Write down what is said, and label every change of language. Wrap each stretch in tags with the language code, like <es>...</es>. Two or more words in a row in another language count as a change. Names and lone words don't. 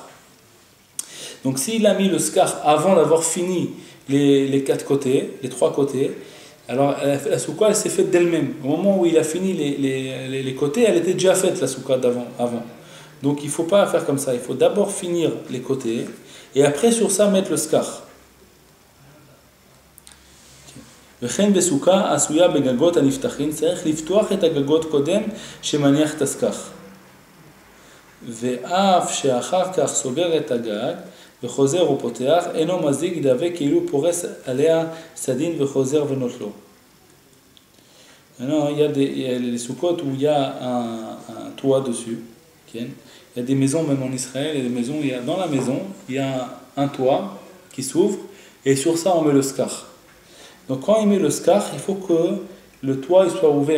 <fr>Donc s'il a mis le skar avant d'avoir fini les 4 côtés, les 3 côtés, alors la souka elle s'est faite d'elle-même. Au moment où il a fini les côtés, elle était déjà faite la souka avant. Donc il ne faut pas faire comme ça, il faut d'abord finir les côtés, et après sur ça mettre le skar.</fr> <he>וכן בסוכה עשויה בגגות הנפתחים צריך לפתוח את הגגות קודם שמניח את הסכך ואף שאחר כך סוגר את הגג וחוזר ופותח, אינו מזיק דאבה כאילו פורס עליה סדין וחוזר ונוטלו.</he> <fr>Maintenant, il y a les soukotes où il y a un toit dessus. Okay? Il y a des maisons, même en Israël, et des maisons, dans la maison, il y a un toit qui s'ouvre, et sur ça, on met le skar. Donc, quand il met le skar, il faut que le toit il soit ouvert.</fr>